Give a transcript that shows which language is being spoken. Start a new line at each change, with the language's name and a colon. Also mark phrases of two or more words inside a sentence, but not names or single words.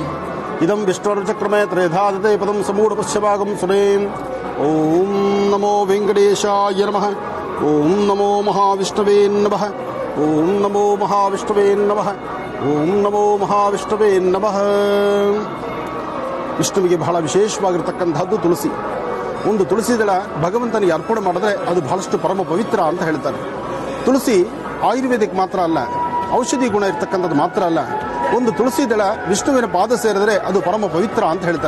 Sanskrit: इदं विष्णुर्चक्रमे त्रेधादते पदं समूढपश्यभागं सुरेम्. ॐ नमो वेङ्कटेशाय नमः. ॐ नमो महाविष्णवे नमः. ॐ नमो महाविष्णवे नमः. ॐ नमो महाविष्णवे नमः.
Kannada: ವಿಷ್ಣುವಿಗೆ ಬಹಳ ವಿಶೇಷವಾಗಿರತಕ್ಕಂಥದ್ದು ತುಳಸಿ. ಒಂದು ತುಳಸಿ ದಳ ಭಗವಂತನಿಗೆ ಅರ್ಪಣೆ ಮಾಡಿದ್ರೆ ಅದು ಬಹಳಷ್ಟು ಪರಮ ಪವಿತ್ರ ಅಂತ ಹೇಳ್ತಾರೆ. ತುಳಸಿ ಆಯುರ್ವೇದಿಕ್ ಮಾತ್ರ ಅಲ್ಲ, ಔಷಧಿ ಗುಣ ಇರತಕ್ಕಂಥದ್ದು ಮಾತ್ರ ಅಲ್ಲ. ಒಂದು ತುಳಸಿ ದಳ ವಿಷ್ಣುವಿನ ಪಾದ ಸೇರಿದ್ರೆ ಅದು ಪರಮ ಪವಿತ್ರ ಅಂತ ಹೇಳ್ತಾರೆ.